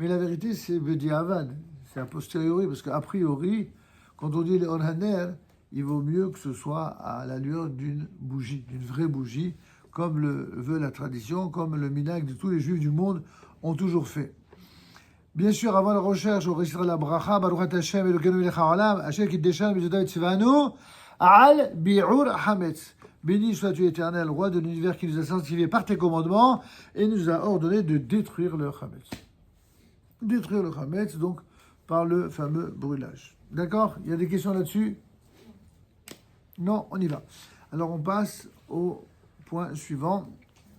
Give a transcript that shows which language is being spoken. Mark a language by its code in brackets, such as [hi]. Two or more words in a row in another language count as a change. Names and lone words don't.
[fr] Mais la vérité, c'est Bediavad, c'est a posteriori, parce qu'a priori, quand on dit les Orhaner, il vaut mieux que ce soit à la lueur d'une bougie, d'une vraie bougie, comme le veut la tradition, comme le minhag de tous les juifs du monde ont toujours fait. Bien sûr, avant la recherche, on récitera la bracha, [he] ברוך השם אלוקינו מלך העולם אשר קידשנו מצוותיו ציוונו על ביעור חמץ. [fr] Béni sois-tu éternel, roi de l'univers qui nous a sanctifiés par tes commandements et nous a ordonné de détruire le hametz. Détruire le hametz, donc, par le fameux brûlage. D'accord? Il y a des questions là-dessus? Non, on y va. Alors, on passe au point suivant.